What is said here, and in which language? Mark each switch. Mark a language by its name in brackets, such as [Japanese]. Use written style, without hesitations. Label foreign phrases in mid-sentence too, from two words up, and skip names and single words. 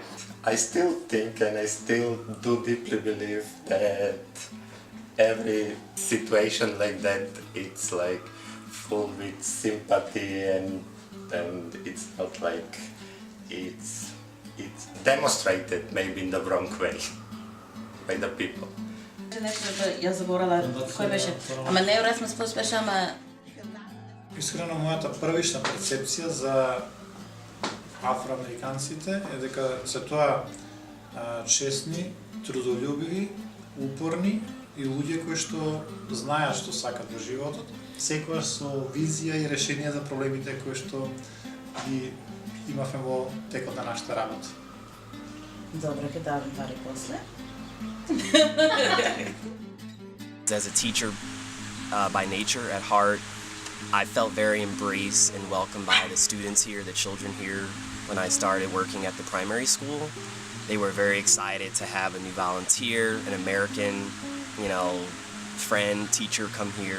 [English] I still think, and I still do deeply believe that every situation like that, it's like full with sympathy, and it's not like it's demonstrated maybe in the wrong way by the people. [Macedonian] Ја заборала кој беше. Ама не Erasmus Plus беше, ама Искрено, мојата првична перцепција за афроамериканците е дека се тоа честни, трудолюбиви, упорни и луѓе кои што знаат што сакат во животот, секогаш со визија и решение за проблемите кои што ги имавме во текот на нашата работа. Добре, ќе давам пари после. [English] As a teacher by nature at heart, I felt very embraced and welcomed by the students here, the children here. When I started working at the primary school, they were very excited to have a new volunteer, an American, friend, teacher come here.